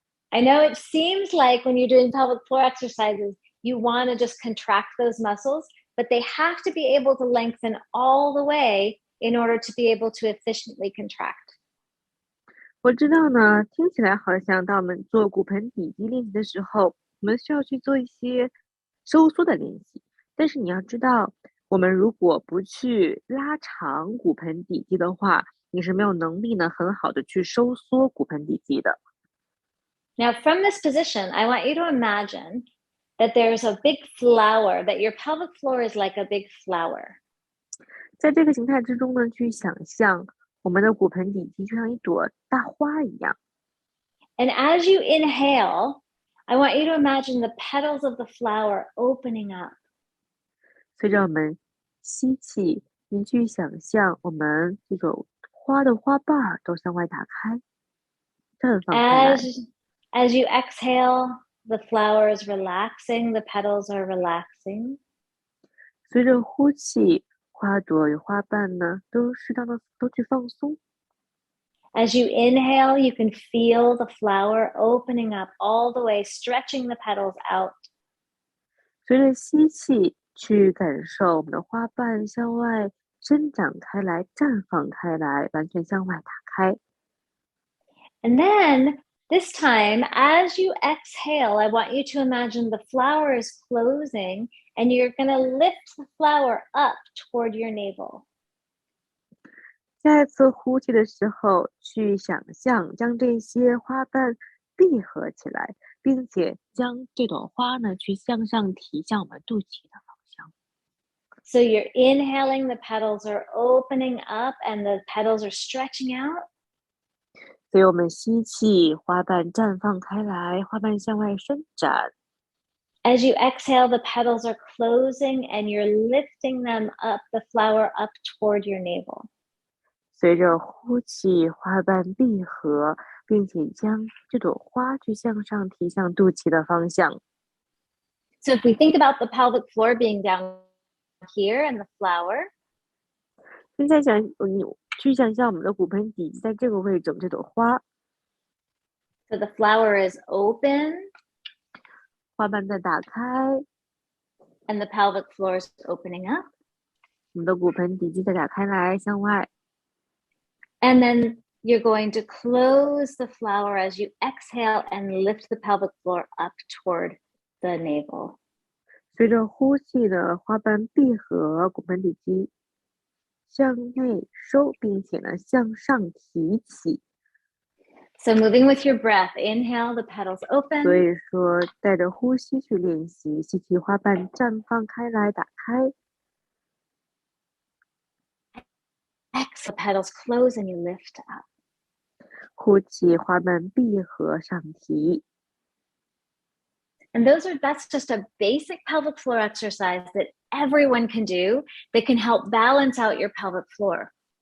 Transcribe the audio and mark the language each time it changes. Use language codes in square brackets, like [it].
[en] I know it seems like when you're doing pelvic floor exercises, you want to just contract those muscles, but they have to be able to lengthen all the way in order to be able to efficiently contract. [zh] 我知道呢，听起来好像当我们做骨盆底肌练习的时候，我们需要去做一些收缩的练习。但是你要知道，我们如果不去拉长骨盆底肌的话，你是没有能力呢很好的去收缩骨盆底肌的。 [en] Now, from this position, I want you to imagine that there's a big flower, that your pelvic floor is like a big flower. [zh] 在这个形态之中呢，去想象我们的骨盆底肌就像一朵大花一样。 [en] And as you inhale, I want you to imagine the petals of the flower opening up. [zh] 随着我们吸气，你去想象我们这种花的花瓣儿都向外打开，绽放开来。 [en] As you exhale, the flower is relaxing, the petals are relaxing. [zh] 随着呼气，花朵与花瓣呢都适当的都去放松。 [en] As you inhale, you can feel the flower opening up all the way, stretching the petals out. [zh] 随着吸气，去感受我们的花瓣向外伸展开来、绽放开来，完全向外打开。 [en] And then this time, as you exhale, I want you to imagine the flower is closing and you're going to lift the flower up toward your navel. [zh] 下一次呼气的时候，去想象将这些花瓣闭合起来，并且将这朵花呢去向上提向我们肚脐的方向。 [en] So you're inhaling, the petals are opening up and the petals are stretching out. [zh] 所以我们吸气，花瓣绽放开来，花瓣向外伸展。 [en] As you exhale, the petals are closing and you're lifting them up, the flower up toward your navel. [zh] 随着呼气，花瓣闭合，并且将这朵花去向上提向肚脐的方向。 [en] So if we think about the pelvic floor being down here and the flower. [zh] 现在你去想象我们的骨盆底在这个位置，这朵花。 [en] So the flower is open. [zh] 花瓣在打开。 [en] And the pelvic floor is opening up. [zh] 我们的骨盆底肌在打开来，向外。 [en] And then you're going to close the flower as you exhale and lift the pelvic floor up toward the navel. [zh] 随着呼气的花瓣闭合，骨盆底肌向内收，并且呢向上提起。 [en] So moving with your breath, inhale, the petals [zh] 所 [en] open. [zh] 以说，带着呼吸去练习，吸气，花瓣绽放开来，打开。 [en] Exhale, the petals close and you lift up. [zh] 呼气，花瓣闭合，上提。 [en] And that's just a basic pelvic floor exercise that everyone can do that can help balance out your pelvic floor.